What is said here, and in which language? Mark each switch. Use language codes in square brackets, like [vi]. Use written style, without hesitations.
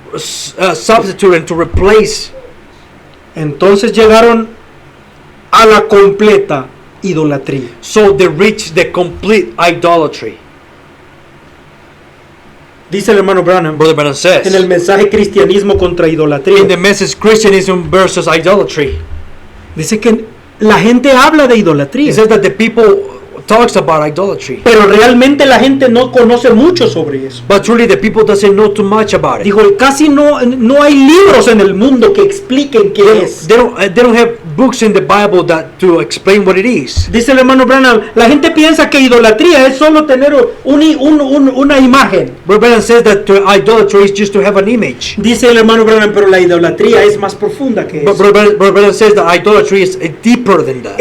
[en] to substitute and to replace. [es] Entonces llegaron a la completa idolatría. [en] So they reached the complete idolatry. [es] Dice el hermano Branham [en] Brother Branham says, [es] en el mensaje Cristianismo contra [en] in the [es] idolatría. [en] message Christianism versus idolatry, [es] Dice que la gente habla de [en] he [es] idolatría, [en] says that the people talks about idolatry, [es] pero realmente la gente no conoce mucho sobre eso. [en] but truly the people doesn't know too much about it. [es] Dijo, casi no hay libros en el mundo que expliquen qué es. [en] They don't have books in the Bible that to explain what it is. [es] Dice el hermano Branham, la gente piensa que idolatría es solo tener una imagen. [en] Brother Branham says that idolatry is just to have an image. [es] Dice el hermano Branham, pero la idolatría es más profunda que [en] But [es] eso. [en] Brother Branham says that idolatry is deeper than that.